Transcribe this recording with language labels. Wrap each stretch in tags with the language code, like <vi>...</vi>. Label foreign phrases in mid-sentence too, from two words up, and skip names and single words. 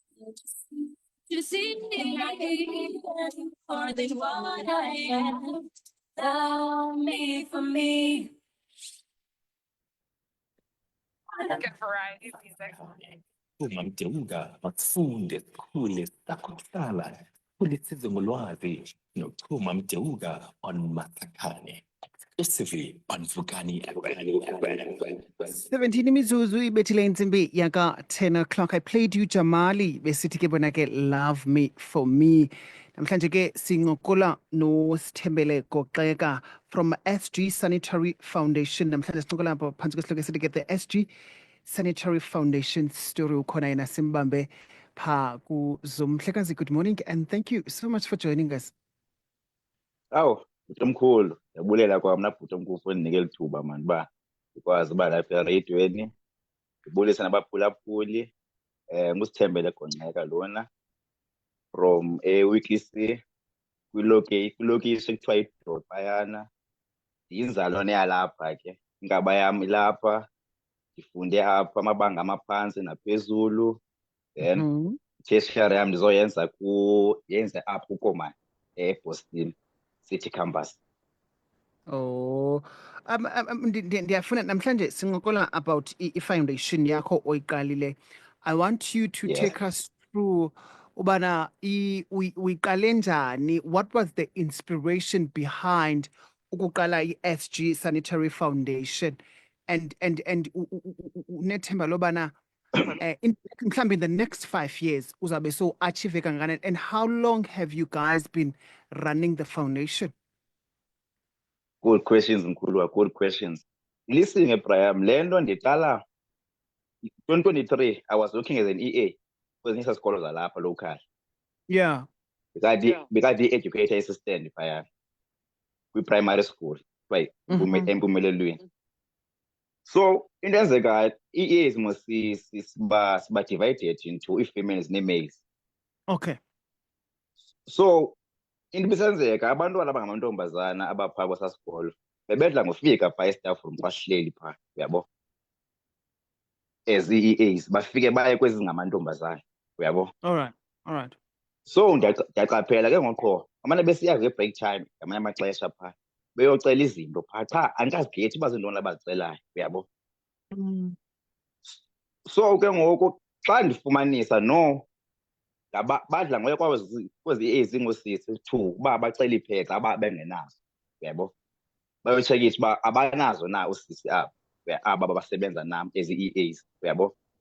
<en>To see me more than what I am. Love me for me. Good variety of music.</en> <xh>Uma mdeuka makufunde sikhule sakuhlala kulisize ngolwazi nokuchuma mdeuka on Matsakane</xh> <en>exclusively on Vukani FM.</en> <xh>17 imizuzu ibethile insimbi yaka 10 o'clock.</xh> <en>I played you Jamali</en> <xh>besithi ke bona ke</xh> <en>love me for me.</en> <xh>Namhlanje ke sincokola noSithembele Goxeka from SG Sanitary Foundation. Namhlanje sincokola lapha phansi kwesihloko esithi ke</xh> <en>the SG Sanitary Foundation story</en> <xh>ukhona yena simbambe pha ku Zoom. Mhlekazi,</xh> <en>good morning and thank you so much for joining us.</en> <xh>Awu, bhuti omkhulu, ndiyabulela kwami na bhuti omkhulu for undinika lithuba mani uba ndikwazi uba lapha ereyidweni ndibulise nabaphulaphuli nguSithembele Gongxeka lona from Weekly C kwilokishi ekuthiwa yiDrophayana. Ndiyinzalwane yalapha ke, ingaba yam ilapha, ndifunde apha amabanga amaphantsi naphezulu, then tertiary yam ndizoyenza yenze apho kuKomani eBoston City Campus. Oh, ndiyafuna namhlanje sincokola about i-foundation yakho oyiqalile.</xh> <en>I want you to Yes. take us through</en> <xh>ubana uyiqale njani.</xh> <en>What was the inspiration behind ukuqala i-SG Sanitary Foundation and</en> <xh>unethemba lobana mhlawumbe</xh> <en>in the next 5 years uzabe so achieve kangakanani, and how long have you guys been running the foundation? Good questions, mkhulu, good questions. Listen, Abraham,</en> <xh>le nto ndiqala 2023,</xh> <en>I was working as an EA</en> <xh>kwezinye isikolo zalapha</xh> <en>local. Yeah. Because the educator assistant</en> <xh>phaya kwi-primary school eMpumelelweni. So into enzekayo,</xh> <en>EAs must</en> <xh>siba</xh> <en>divided into</en> <xh>i-females ne-males.</xh> <en>Okay.</en> <xh>So into bisenzeka abantwana abangamantombazana abaphaa kwesaa sikolo bebedla ngofika phaa e-staff room bahleli phaa, uyabo, as ii-EAs bafike baye kwezi zingamantombazana, uyabo.</xh> <en>All right.</en> <xh>So ndiyaqaphela ke ngoqo amane besiya nge-break time ngamanye amaxesha phaa beyocela izinto phaa, cha andikazigethi uba zintoni abazicelayo, uyabo. So ke ngoku xa ndifumanisa no badla ngoya kwezi ezingoosisi two uba bacela iipheds aba bengenazo, uyabo, bayotshekisha uba abanazo na usisi aba basebenza nam as ii-EAs, uyabo.</xh>